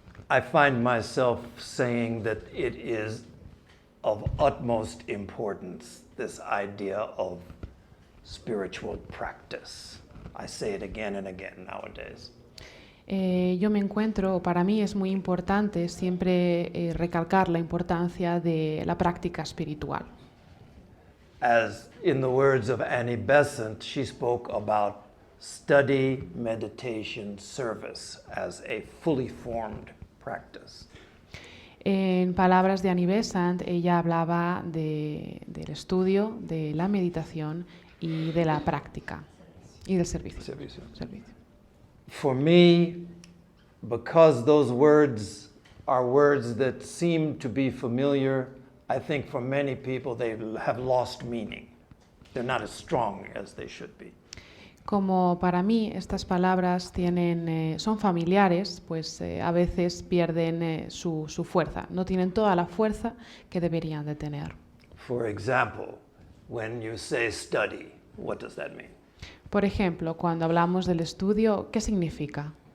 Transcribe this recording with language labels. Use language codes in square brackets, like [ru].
[en] I find myself saying that it is of utmost importance, this idea of spiritual practice. I say it again and again nowadays. [es] Yo me encuentro, para mí es muy importante siempre recalcar la importancia de la práctica espiritual. [en] As in the words of Annie Besant, she spoke about study, meditation, service as a fully formed practice. [es] En palabras de Annie Besant, ella hablaba del estudio, de la meditación y de la práctica y del servicio. Servicio. Servicio. [en] For me, because those words are words that seem to be familiar, I think for many people they have lost meaning. They're not as strong as they should be. [es] Como para mí estas palabras son familiares, pues a veces pierden su fuerza, no tienen toda la fuerza que deberían de tener. [en] For example, when you say study, what does that mean? [es] Por ejemplo, cuando hablamos del estudio, ¿qué significa?